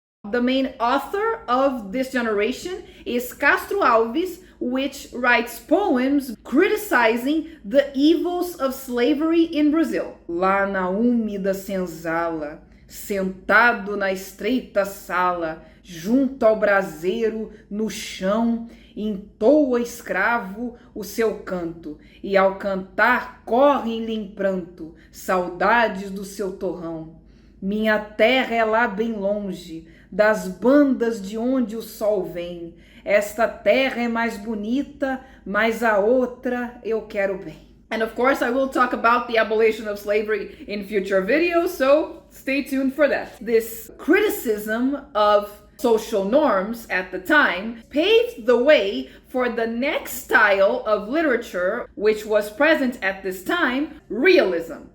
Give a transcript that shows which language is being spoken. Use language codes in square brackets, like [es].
[en] The main author of this generation is Castro Alves, which writes poems criticizing the evils of slavery in Brazil. [pt] Lá na úmida senzala, sentado na estreita sala, junto ao braseiro, no chão, entoa escravo o seu canto, e ao cantar correm-lhe em pranto saudades do seu torrão. Minha terra é lá bem longe, das bandas de onde o sol vem. Esta terra é mais bonita, mas a outra eu quero bem. [en] And of course, I will talk about the abolition of slavery in future videos, so stay tuned for that. This criticism of social norms at the time, paved the way for the next style of literature, which was present at this time, realism.